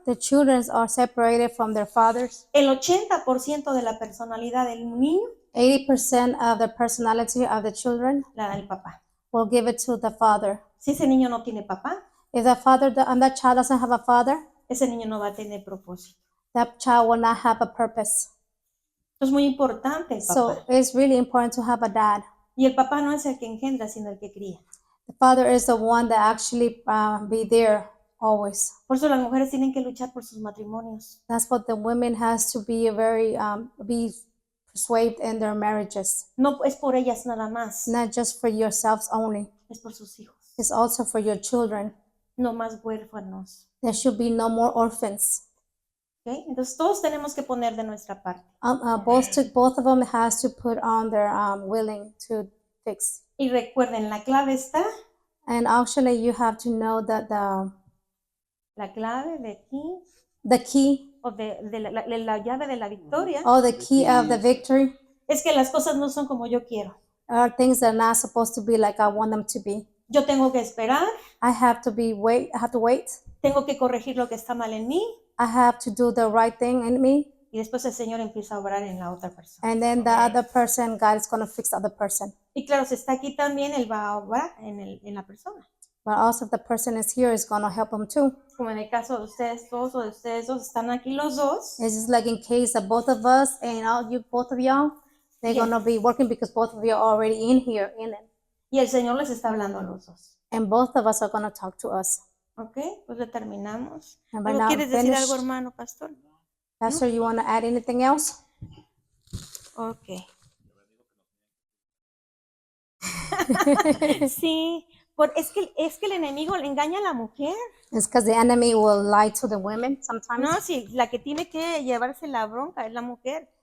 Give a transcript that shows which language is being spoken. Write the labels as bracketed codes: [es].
[en] The children are separated from their fathers. [es] el 80% de la personalidad del niño [en] 80% of the personality of the children [es] la da el papá. [en] will give it to the father. [es] Si ese niño no tiene papá, [en] If the father and that child doesn't have a father, [es] ese niño no va a tener propósito. [en] that child will not have a purpose. [es] Es muy importante el [en] So [es] papá. [en] it's really important to have a dad. [es] Y el papá no es el que engendra, sino el que cría. [en] The father is the one that actually be there always. [es] Por eso las mujeres tienen que luchar por sus matrimonios. [en] That's what the women has to be very be persuaded in their marriages. [es] No es por ellas nada más, [en] Not just for yourselves only. [es] es por sus hijos. [en] It's also for your children. [es] No más huérfanos. [en] There should be no more orphans. [es] ¿Ok? Entonces todos tenemos que poner de nuestra parte. [en] Both of them has to put on their willing to fix. [es] Y recuerden, la clave está, [en] And actually, you have to know that [es] la clave de aquí, [en] the key [es] o de la llave de la victoria, [en] or the key of the victory [es] es que las cosas no son como yo quiero. [en] are things that are not supposed to be like I want them to be. [es] Yo tengo que esperar, [en] I have to wait. [es] tengo que corregir lo que está mal en mí, [en] I have to do the right thing in me, [es] y después el Señor empieza a obrar en la otra persona. [en] and then the other person, God is going to fix the other person. [es] Y claro, si está aquí también, Él va a obrar en la persona. [en] But also, if the person is here, is going to help them too. [es] Como en el caso de ustedes dos o de ustedes dos, están aquí los dos. [en] It's just like in case of both of us and both of y'all, they're Yes. going to be working because both of you are already in here, in it. [es] Y el Señor les está hablando a los dos. [en] And both of us are going to talk to us. [es] ¿Ok? Pues le terminamos. [en] And by [es] ¿Algo [en] now, [es] quieres decir [en] finished. [es] algo, hermano pastor? [en] Pastor, you want to add anything else? Ok. [es] Sí, es que el enemigo le engaña a la mujer. [en] It's because the enemy will lie to the women sometimes. [es] No, sí, la que tiene que llevarse la bronca es la mujer,